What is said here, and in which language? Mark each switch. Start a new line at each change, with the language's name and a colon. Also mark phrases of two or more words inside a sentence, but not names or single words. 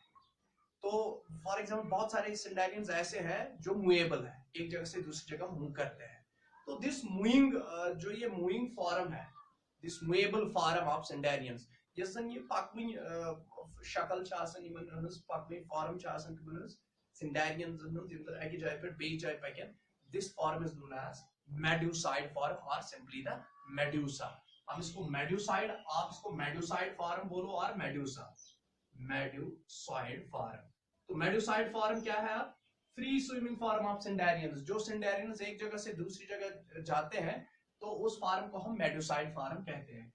Hindi: तो फॉर एग्जांपल बहुत सारे सिंडेरियंस ऐसे हैं जो मूवेबल है, एक जगह से दूसरी जगह मूव करते हैं।
Kashmiri: तो
English: this moving
Kashmiri: जो ये
English: moving form
Kashmiri: है,
English: this movable form of Cnidarians,
Kashmiri: जैसे ये पाकमी शक्ल छ आसान यमन हंस पाकमी फॉर्म छ आसान कि सिंडेरियंस हंस यम तक एक जाय पे बे जाय पकन,
English: this form is known as medusoid form or simply the medusa.
Hindi: हम इसको मेड्यूसाइड, आप इसको
English: medusoid form
Hindi: बोलो और मेड्यूसा,
English: medusoid form.
Hindi: तो मेड्यूसाइड फॉर्म क्या है?
English: free swimming form of Cnidarians,
Hindi: जो सिंडेरियंस एक जगह से दूसरी जगह जाते हैं तो उस फॉर्म को हम
English: medusoid form
Hindi: कहते हैं।